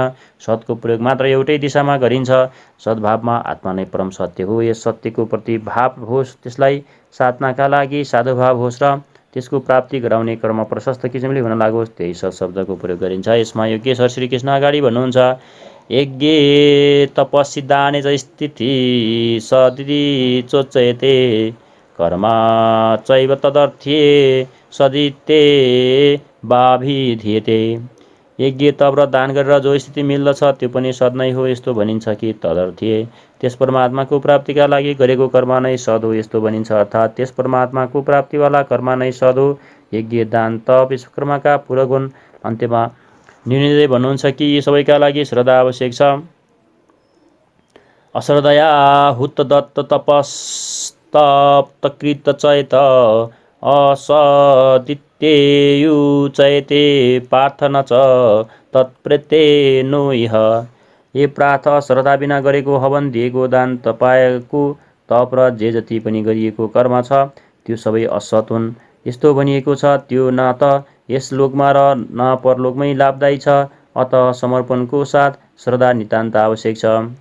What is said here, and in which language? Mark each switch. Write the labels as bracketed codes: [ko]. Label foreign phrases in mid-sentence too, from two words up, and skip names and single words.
[ne] सतको प्रयोग मात्र एउटै दिशामा गरिन्छ। सद्भावमा आत्मा नै परम सत्य हो। यस सत्यको प्रति भाव होस्, त्यसलाई साधनाका लागि साधुभाव होस् र त्यसको प्राप्ति गराउने कर्म प्रशस्त किसिमले हुन लागोस्, त्यही सत शब्दको प्रयोग गरिन्छ। यसमा योगेश्वर श्रीकृष्ण अगाडि भन्नुहुन्छ, [sa] यज्ञे तपसि दाने च स्थिति सदिति चोच्यते कर्मा चैव तदर्थे सदिते बाभिधियते। [ne] यज्ञ तप र दान गरेर जो स्थिति मिल्दछ त्यो पनि सद नै हो, यस्तो भनिन्छ कि तदर्थे त्यस परमात्माको प्राप्तिका लागि गरेको कर्म नै सद हो, यस्तो भनिन्छ। अर्थात् त्यस परमात्माको प्राप्तिवाला कर्म नै सद हो। यज्ञ दान तप यस कर्मका पूरक हुन्। अन्त्यमा निर्णय भन्नुहुन्छ कि यी सबैका लागि श्रद्धा आवश्यक छ। [sa] अश्रद्धया हुत दत्त तपस्तप्तकृत चेत असदित्येयुचयते पार्थ न च तत्प्रेत्येनो इह। [ne] हे पार्थ, श्रद्धा बिना गरेको हवन, दिएको दान, तपाएको तप र जे जति पनि गरिएको कर्म छ त्यो सबै असत हुन्। यस्तो भनिएको छ, त्यो न त यस लोकमा र न परलोकमै लाभदायी छ। अतः समर्पणको साथ श्रद्धा नितान्त आवश्यक छ।